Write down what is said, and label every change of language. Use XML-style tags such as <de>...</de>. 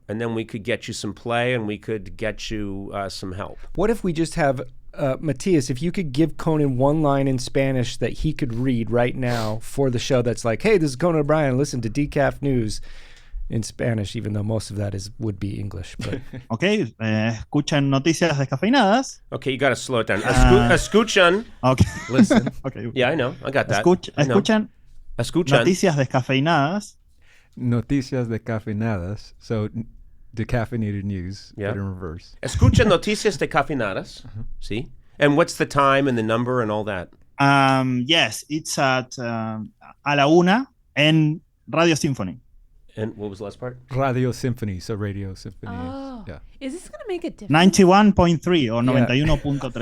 <en>And then we could get you some play and we could get you some help. What if we just have Matthias, if you could give Conan one line in Spanish that he could read right now for the show that's like, hey, this is Conan O'Brien, listen to Decaf News in Spanish, even though most of that would be English. But</en> <es>Okay, escuchan noticias descafeinadas.</es> <en>Okay, you got to slow it down.</en> <es>Escuchan.</es> <en>Okay. listen. Okay. Yeah, I know. I got that.</en> <es>Escuchan Escuchan. noticias descafeinadas. Noticias decafeinadas.</es> <en>So decaffeinated news, Yeah. but in reverse.</en> <es>Escuchan noticias decafeinadas.</es> <en>See? And what's the time and the number and all that? Yes, it's at</en> <es>a la una en Radio Symphony.</es> <en>And what was the last part? Radio Symphony, so Radio Symphony. Oh. Yeah. Is this going to make a difference? 91.3 or 91.3.</en>